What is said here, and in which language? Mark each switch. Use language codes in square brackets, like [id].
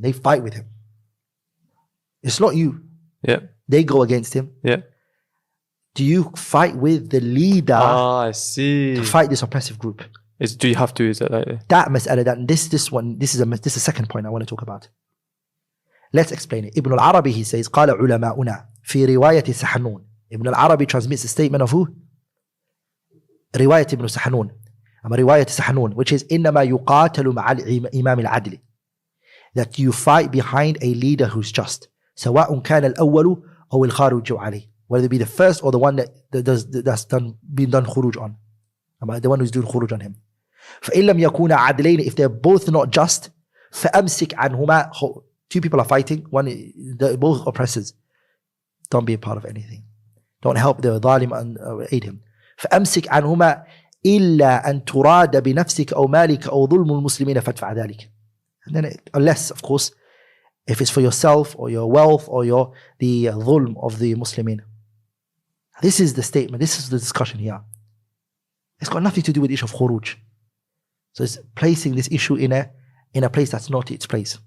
[en] They fight with him. It's not you. Yeah. They go against him. Yeah. Do you fight with the leader? I see. To fight this oppressive group? Do you have to? Is that like that mas'ala? This is a second point I want to talk about. Let's explain it. Ibn al-Arabi, he says, [ar] قال علماؤنا في رواية سحنون. [en] Ibn al-Arabi transmits a statement of who? [ar] رواية Ibn Sahnun. رواية سحنون, [en] which is [ar] إنما يقاتل مع الإمام العدل. [en] That you fight behind a leader who's just. [ar] سواء كان الأول أو الخارج عليه. [en] Whether it be the first or the one that's been done khuruj on. The one who's doing khuruj on him. [ar] فإن لم يكونا عدلين, [en] if they're both not just, [ar] فأمسك عنهما. [en] Two people are fighting, they're both oppressors. Don't be a part of anything. Don't help the zalim and aid him. [ar] فأمسك عنهما إلا أن تراد بنفسك أو مالك أو ظلم المسلمين فادفع ذلك. [en] And then unless, of course, if it's for yourself or your wealth or the dhulm of the Muslimin. This is the statement, this is the discussion here. It's got nothing to do with the issue of khuruj. So it's placing this issue in a place that's not its place.